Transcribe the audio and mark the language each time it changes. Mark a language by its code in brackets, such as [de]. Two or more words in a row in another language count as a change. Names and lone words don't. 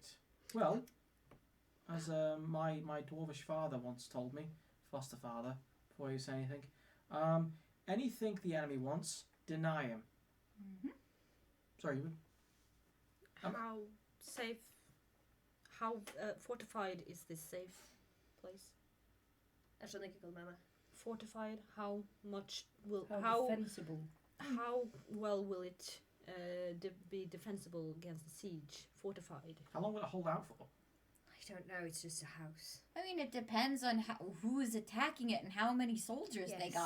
[en] Well, as my dwarvish father once told me, foster father, before you say anything, anything the enemy wants, deny him. Mm-hmm. Sorry, you would? How safe, how fortified is this safe place? [no] Jag skjønner ikke hva du mener. [en] Fortified, how much will, How defensible. how well will it be defensible against the siege? Fortified. How long will it hold out for? I don't know, it's just a house. I mean, it depends on who is attacking it and how many soldiers they got.